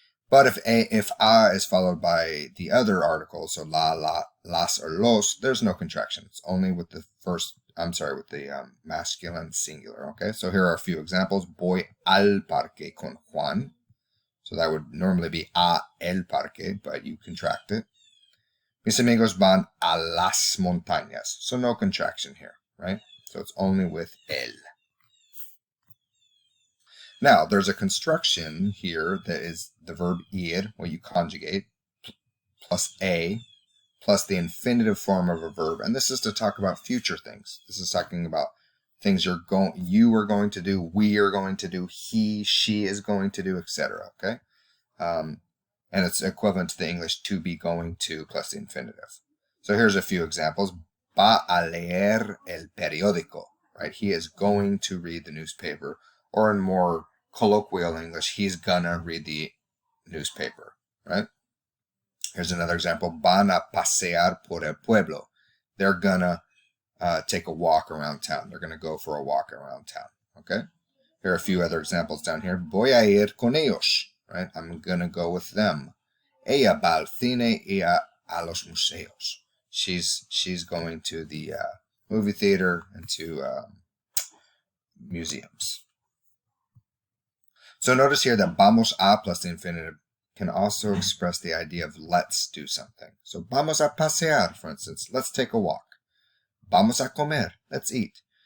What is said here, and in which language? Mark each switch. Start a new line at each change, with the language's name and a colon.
English: But if a is followed by the other articles, so la, las, or los, there's no contraction. It's only with the masculine singular. Okay, so here are a few examples.
Spanish: Voy al parque con Juan.
English: So that would normally be
Spanish: a el parque,
English: but you contract it.
Spanish: Mis amigos van a las montañas.
English: So no contraction here, right? So it's only with el. Now, there's a construction here that is the verb ir, what you conjugate, plus a, plus the infinitive form of a verb. And this is to talk about future things. This is talking about things you are going to do, we are going to do, he, she is going to do, etc. Okay? And it's equivalent to the English to be going to plus the infinitive. So here's a few examples.
Spanish: Va a leer el periódico, right?
English: He is going to read the newspaper. Or in more colloquial English, he's gonna read the newspaper, right? Here's another example.
Spanish: Van a pasear por el pueblo.
English: They're gonna take a walk around town. They're gonna go for a walk around town, okay? Here are a few other examples down here.
Spanish: Voy a ir con ellos,
English: right? I'm gonna go with them.
Spanish: Ella va al cine y a los museos.
English: She's going to the movie theater and to museums. So notice here that vamos a plus the infinitive can also express the idea of let's do something. So
Spanish: vamos a pasear,
English: for instance, let's take a walk.
Spanish: Vamos a comer,
English: let's eat.